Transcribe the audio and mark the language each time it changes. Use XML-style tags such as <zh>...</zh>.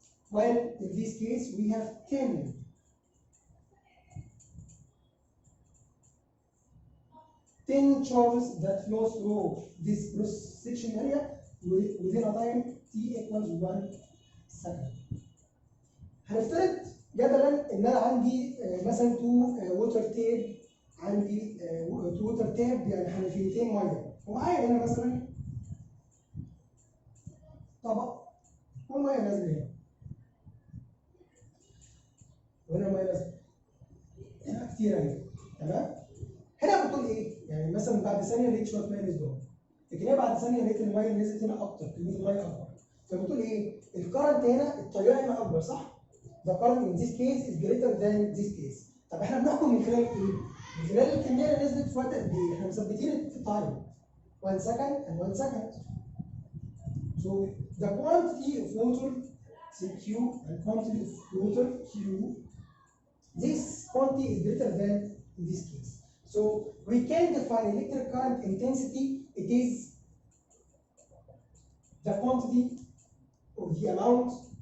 <en>While in this case we have 10 charges that flow through this cross-section area within a time t equals 1 second.</en> <ar>هنفترض جدلا ان انا عندي مثلا 2 ووتر تيب، عندي 2 ووتر تيب يعني حنفيتين ميه، ومعايا هنا مثلا طبق والميه نازله هنا، وهنا الميه نازله هنا كتير اهي، تمام؟ هنا بتقول ايه؟ يعني مثلا بعد ثانيه لقيت شويه ميه نزلوا، لكن هي بعد ثانيه لقيت الميه نزلت هنا اكتر، كميه الميه اكبر، فبتقول ايه؟ الكرنت هنا التيار هنا اكبر، صح؟</ar> <en>The current in this case is greater than this case.</en> <ar>طب احنا بنحكم من خلال ايه؟ من خلال الكميه اللي نزلت في وقت قد ايه؟ احنا مثبتين التايم</ar> <en>1 second and 1 second. So the quantity of water Q and quantity of water Q, this quantity is greater than in this case. So we can define electric current intensity. It is the quantity of the amount</en>